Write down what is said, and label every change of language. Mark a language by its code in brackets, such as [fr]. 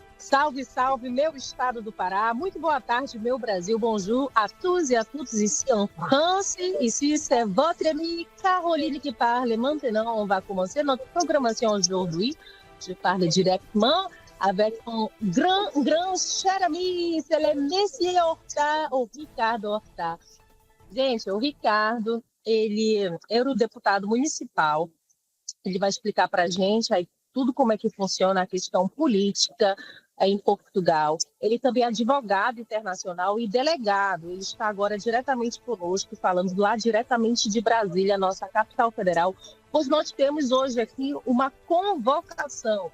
[pt] Salve, salve, meu estado do Pará. Muito boa tarde, meu Brasil. [fr] Bonjour à tous et à toutes ici en France. Ici, c'est votre amie Caroline qui parle. Maintenant, on va commencer notre programmation aujourd'hui. Je parle directement avec un grand cher ami. C'est le Monsieur Horta, o Ricardo Horta. [pt] Gente, o Ricardo, ele é eurodeputado municipal. Ele vai explicar para a gente aí tudo como é que funciona a questão política em Portugal. Ele também é advogado internacional e delegado. Ele está agora diretamente conosco, falando lá diretamente de Brasília, nossa capital federal, pois nós temos hoje aqui uma convocação.